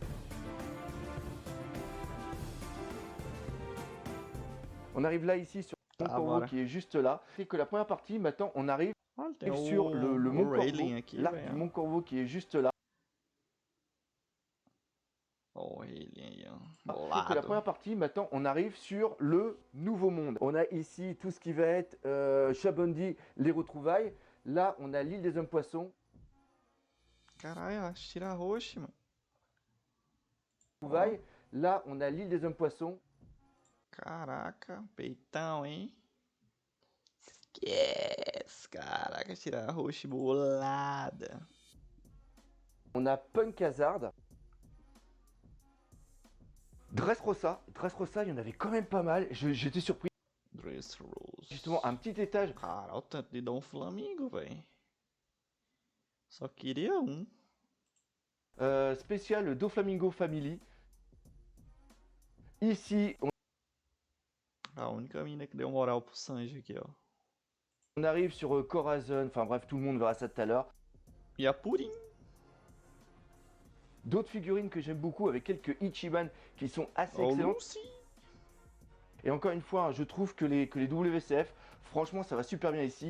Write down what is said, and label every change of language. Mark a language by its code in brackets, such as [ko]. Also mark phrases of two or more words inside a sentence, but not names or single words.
[fr] On arrive là ici sur mon [pt] Tá, [fr] corbeau [pt] bora. [fr] qui est juste là. C'est que la première partie, maintenant on arrive [pt] Olha, tem [fr] sur le [pt] o [fr] Mont Corbeau, [pt] Rayleigh aqui, [fr] l'arc du [pt] velho. [fr] Mont Corbeau qui est juste là. [pt] Ó o Rayleigh aí, ó. [fr] C'est que la [pt] Bolado. [fr] première partie, maintenant on arrive sur le Nouveau Monde. On a ici tout ce qui va être Shabundi, les retrouvailles. Là on a l'île des hommes poissons. [pt] Caralho, a Shira Roche, mano. [fr] Retrouvailles. Là on a l'île des hommes poissons. [pt] Caraca, peitão, hein? Esquece, caraca, Shira Roche bolada. [fr] On a Punk Hazard. Dressrosa, il y en avait quand même pas mal. J'étais surpris. Dressrosa. Justement, un petit étage. [pt] Cara, o tanto de Dom Flamingo, velho. Só queria um. [fr] Spécial Doflamingo Family. Ici, [pt] A única mina que deu moral pro Sanji aqui, ó. [fr] on arrive sur Corazon. Enfin bref, tout le monde verra ça tout à l'heure. [pt] E a Purim. [fr] D'autres figurines que j'aime beaucoup avec quelques Ichiban qui sont assez [pt] Ó o [fr] excellents. [pt] Lucy. [fr] Et encore une fois, je trouve que les WCF, franchement, ça va super bien ici.